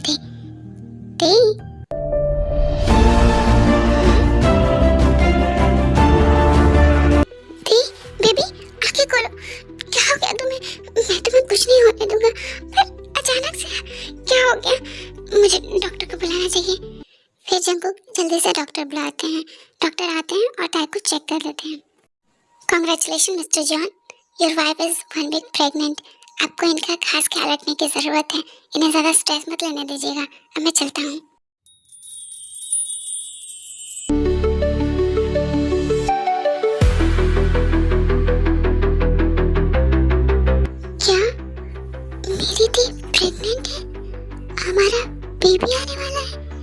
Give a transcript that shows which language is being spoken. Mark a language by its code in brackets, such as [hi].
[hi] ते ते ते बेबी आंखें खोलो। क्या हो गया तुम्हें? मैं तुम्हें कुछ नहीं होने दूंगा, पर अचानक से क्या हो गया? मुझे डॉक्टर को बुलाना चाहिए। फिर जंकुक जल्दी से डॉक्टर बुलाते हैं। डॉक्टर आते हैं और ताई को चेक कर लेते हैं। [en] Congratulations, Mr. John. Your wife is 1 week pregnant. [hi] आपको इनका खास ख्याल रखने की जरूरत है। इन्हें ज्यादा स्ट्रेस मत लेने दीजिएगा। अब मैं चलता हूँ। क्या मेरी दी प्रेग्नेंट है? हमारा बेबी आने वाला है।